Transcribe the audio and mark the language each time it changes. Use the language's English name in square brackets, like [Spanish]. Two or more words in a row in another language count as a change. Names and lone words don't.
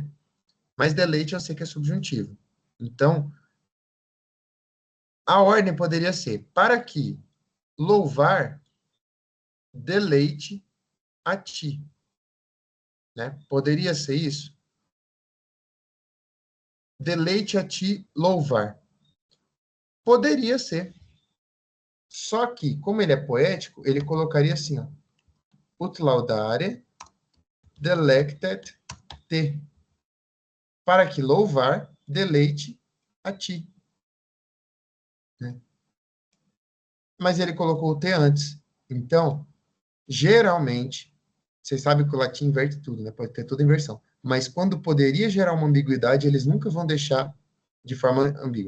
[Portuguese] Mas deleite eu sei que é subjuntivo. Então, a ordem poderia ser, para que louvar deleite a ti, né? Poderia ser isso? Deleite a ti louvar. Poderia ser. Só que, como ele é poético, ele colocaria assim, ó, [Latin] ut laudare delectet te, [Portuguese] para que louvar deleite a ti. Né? Mas ele colocou o te antes. Então, geralmente, vocês sabem que o latim inverte tudo, né? Pode ter toda inversão. Mas quando poderia gerar uma ambiguidade, eles nunca vão deixar de forma ambígua.